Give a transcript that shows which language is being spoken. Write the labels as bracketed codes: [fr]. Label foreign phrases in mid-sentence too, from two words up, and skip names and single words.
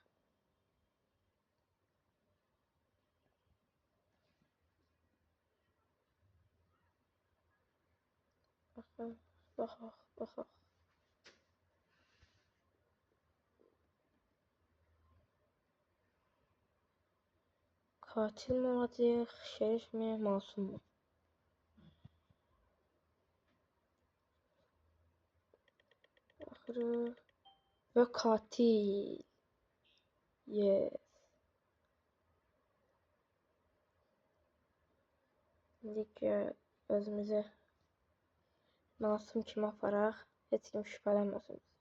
[az] Baxaq. Katil mi olacaq, şerif mi, masum mu? Axırı və katil. Yes. İndi özümüzü masum kimi aparaq, heç kim şübhələnməsin.